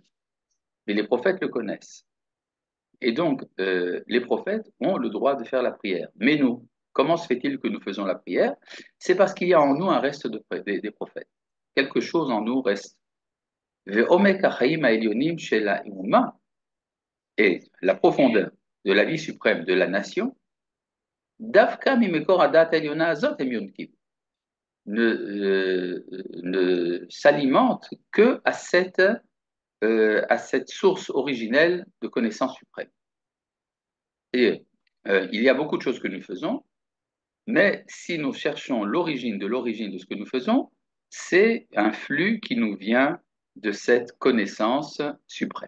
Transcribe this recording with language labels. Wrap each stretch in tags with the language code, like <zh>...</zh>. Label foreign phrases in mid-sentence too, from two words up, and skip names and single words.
<fr>Mais les prophètes le connaissent. Et donc, les prophètes ont le droit de faire la prière. Mais nous, comment se fait-il que nous faisons la prière? C'est parce qu'il y a en nous un reste des prophètes. Quelque chose en nous reste. Et la profondeur de la vie suprême de la nation,</fr> <he>דווקא ממקור הדעת העליונה הזאת הם יונקים,</he> <fr>ne s'alimente que à cette source originelle de connaissance suprême. Et il y a beaucoup de choses que nous faisons, mais si nous cherchons l'origine de ce que nous faisons, c'est un flux qui nous vient de cette connaissance suprême.</fr>